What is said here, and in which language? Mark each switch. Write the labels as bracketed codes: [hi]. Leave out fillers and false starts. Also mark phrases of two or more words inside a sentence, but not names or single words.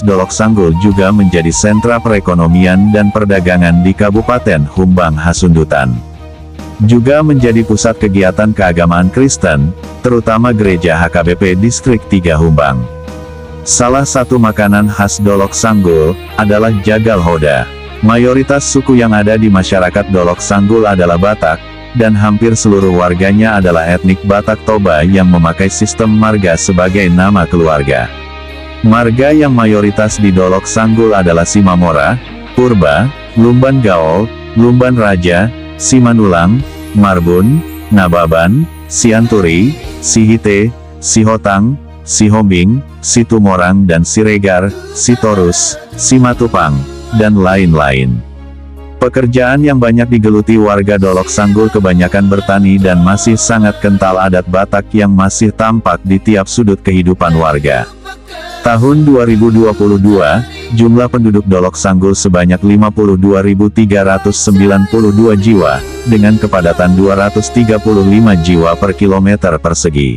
[id] Dolok Sanggul juga menjadi sentra perekonomian dan perdagangan di Kabupaten Humbang Hasundutan. Juga menjadi pusat kegiatan keagamaan Kristen, terutama Gereja HKBP Distrik 3 Humbang. Salah satu makanan khas Dolok Sanggul adalah jagal hoda. Mayoritas suku yang ada di masyarakat Dolok Sanggul adalah Batak, dan hampir seluruh warganya adalah etnik Batak Toba yang memakai sistem marga sebagai nama keluarga. Marga yang mayoritas di Dolok Sanggul adalah Simamora, Purba, Lumban Gaol, Lumban Raja, Simanulang, Marbun, Nababan, Sianturi, Sihite, Sihotang, Sihombing, Situmorang dan Siregar, Sitorus, Simatupang, dan lain-lain. Pekerjaan yang banyak digeluti warga Dolok Sanggul kebanyakan bertani dan masih sangat kental adat Batak yang masih tampak di tiap sudut kehidupan warga. Tahun 2022, jumlah penduduk Dolok Sanggul sebanyak 52.392 jiwa, dengan kepadatan 235 jiwa per kilometer persegi.